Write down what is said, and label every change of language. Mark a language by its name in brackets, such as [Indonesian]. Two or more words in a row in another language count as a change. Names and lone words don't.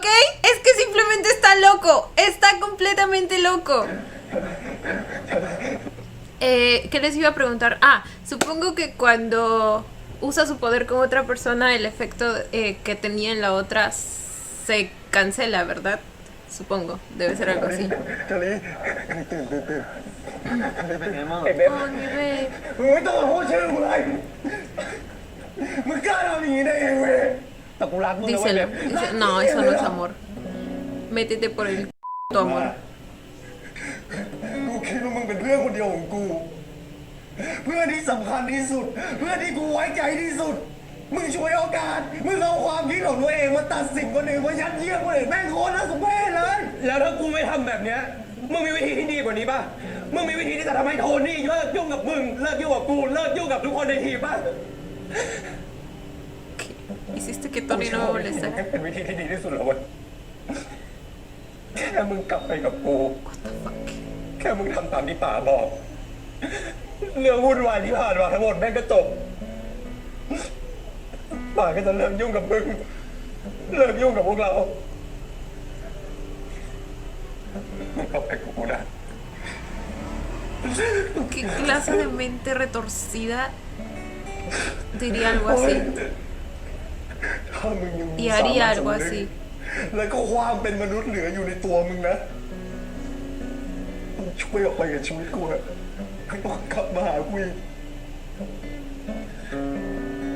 [Spanish] Es que simplemente está loco. Está completamente loco. ¿Qué les iba a preguntar? Supongo que cuando usa su poder con otra persona, el efecto que tenía en la otra se cancela, ¿verdad? Supongo, debe ser algo así. [Thai] ชาลีตื่นเป็นไงบ้างไอ้เบฟ [Spanish] Oh, mi bebé. [Thai] มึงไม่ต้องมาพูดชื่อกูเลยมึงกล้าทำอย่างนี้ได้ไงเว้ยแต่กูรักมึงนะเว้ย [Spanish] Díselo. เบฟ No, eso no es amor. Métete por el tu amor. [Thai] กูคิดว่ามึงเป็นเพื่อนคนเดียวของกู เพื่อนที่สำคัญที่สุด เพื่อนที่กูไว้ใจที่สุด มึงช่วยโอกาส มึงเอาความคิดของตัวเองมาตัดสินคนอื่นมายัดเยียดคนอื่นแม่งโคตรน่าสมเพชเลย แล้วถ้ากูไม่ทำแบบเนี้ยมึงมีวิธีที่ดีกว่านี้ป่ะ มึงมีวิธีที่จะทำให้โทนี่เลิกยุ่งกับมึง เลิกยุ่งกับกู เลิกยุ่งกับทุกคนในทีมป่ะ [Spanish] Hiciste que Tony no me molestara. [Thai] เป็นวิธีที่ดีที่สุดแล้วเว้ยแค่มึงกลับไปกับกู แค่มึงทำตามที่ป๋าบอก เรื่องวุ่นวายที่ผ่านมาทั้งหมดแม่งก็จบป๋าก็จะเลิกยุ่งกับมึง เลิกยุ่งกับพวกเรามึงกลับไปกับกูนะ [Spanish] ¿Qué clase de mente retorcida diría algo así? [Thai] ถ้ามึงยังมี [Spanish] Y haría [Thai] สามัญ [Spanish] algo [Thai] สำนึก [Spanish] así. [Thai] แล้วก็ความเป็นมนุษย์เหลืออยู่ในตัวมึงนะมึงช่วยออกไปกับชีวิตกูเถอะไม่ต้องกลับมาหากูอีก